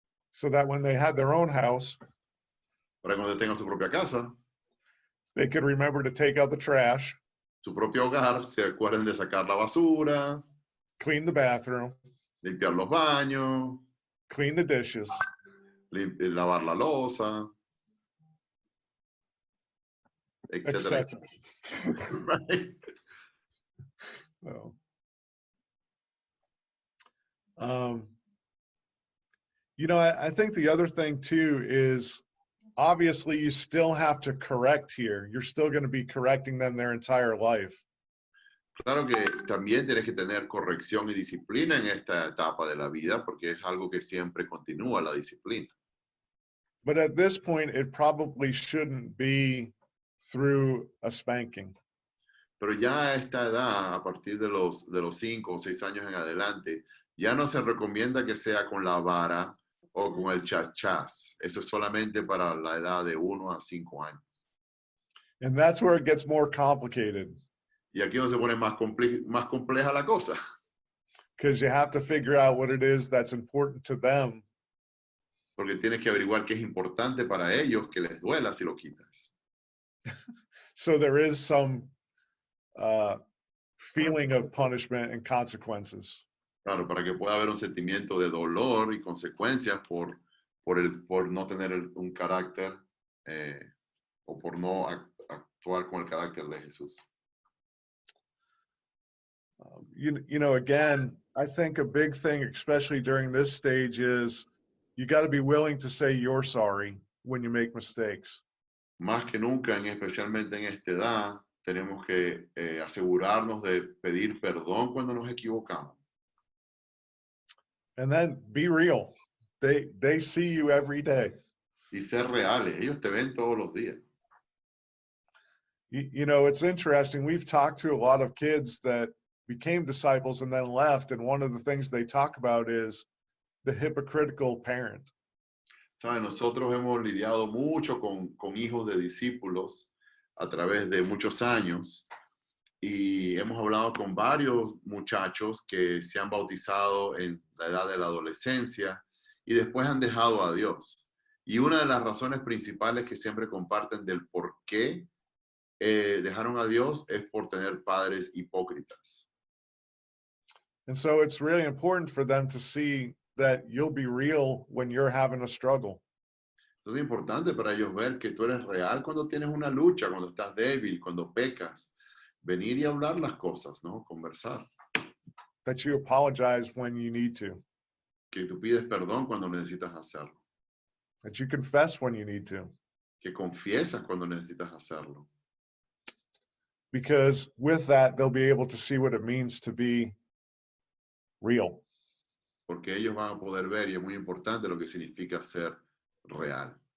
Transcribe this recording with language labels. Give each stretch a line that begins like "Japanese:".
English: So that when they had their own house,
Spanish: Para cuando tengan su propia casa,
English: they could remember to take out the trash,
Spanish: su propio hogar, se acuerden de sacar la basura,
English: clean the bathroom,
Spanish: limpiar los baños,
English: clean the dishes,
Spanish: lavar la loza, etcétera.
English: etc. Right? So, I think the other thing too is obviously you still have to correct here. You're still going to be correcting them their entire life.
Spanish: Claro que también tienes que tener corrección y disciplina en esta etapa de la vida porque es algo que siempre continúa la disciplina.
English: But at this point, it probably shouldn't be through a spanking.
Spanish: Pero ya a esta edad, a partir de los 5 o 6 años en adelante, ya no se recomienda que sea con la vara o con el chas. Eso es solamente para la edad de 1 a 5 años.
English: And that's where it gets more complicated.
Spanish: Y aquí donde se pone más compleja la cosa.
English: Because you have to figure out what it is that's important to them.
Spanish: Porque tienes que averiguar qué es importante para ellos, que les duela si lo quitas.
English: So there is some feeling of punishment and consequences.
Spanish: Claro, para que pueda haber un sentimiento de dolor y consecuencias por no tener un carácter o por no actuar con el carácter de Jesús.
English: Again, I think a big thing, especially during this stage, is you got to be willing to say you're sorry when you make mistakes.
Spanish: Más que nunca, especialmente en esta edad, tenemos que asegurarnos de pedir perdón cuando nos equivocamos.
English: And then be real. They see you every day.
Spanish: Y ser reales. Ellos te ven todos los días.
English: It's interesting. We've talked to a lot of kids that became disciples and then left. And one of the things they talk about is the hypocritical parent.
Spanish: ¿Sabe? Nosotros hemos lidiado mucho con hijos de discípulos a través de muchos años y hemos hablado con varios muchachos que se han bautizado en la edad de la adolescencia y después han dejado a Dios. Y una de las razones principales que siempre comparten del por qué dejaron a Dios es por tener padres hipócritas.
English: And so it's really important for them to see that you'll be real when you're having a struggle.
Spanish: Es importante para ellos ver que tú eres real cuando tienes una lucha, cuando estás débil, cuando pecas. Venir y hablar las cosas, ¿no? Conversar.
English: That you apologize when you need to.
Spanish: Que tú pides perdón cuando necesitas hacerlo.
English: That you confess when you need to.
Spanish: Que confiesas cuando necesitas hacerlo.
English: Because with that, they'll be able to see what it means to be real.
Spanish: Porque ellos van a poder ver, y es muy importante, lo que significa ser real.